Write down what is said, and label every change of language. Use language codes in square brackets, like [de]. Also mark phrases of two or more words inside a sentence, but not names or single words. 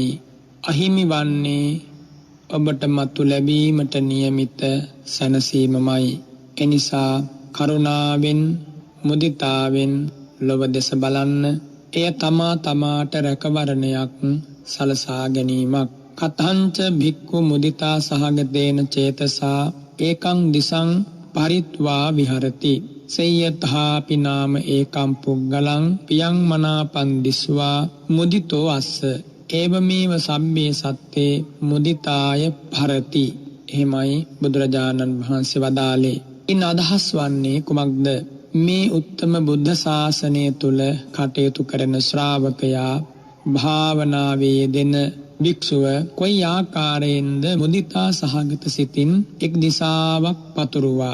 [si] අහිමි වන්නේ ඔබට මතු ලැබීමට නියමිත සැනසීමමයි. එනිසා කරුණාවෙන් මුදිතාවෙන් ලොව දෙස බලන්න. එය තමාට රැකවරණයක් සලසා ගැනීමක්. [pi] කතංච භික්ඛු මුදිතා සහගතේන චේතසා ඒකං දිසං පරිත්වා විහරති. සේයථාපි නාම ඒකම් පුග්ගලං පියං මනාපන් දිස්වා මුදිතෝ අස්ස ඒවමේව සම්මේ සත්තේ මුදිතාය භරති. [si] එහෙමයි බුදුරජාණන් වහන්සේ වදාළේ. ඉන් අදහස් වන්නේ කුමක්ද? මේ උත්තම බුද්ධ ශාසනය තුල කටයුතු කරන ශ්‍රාවකයා භාවනාවේ යෙදෙන භික්ෂුව කොයි ආකාරයෙන්ද මුදිතා සහගත සිතින් එක් දිසාවක් පතුරුවා.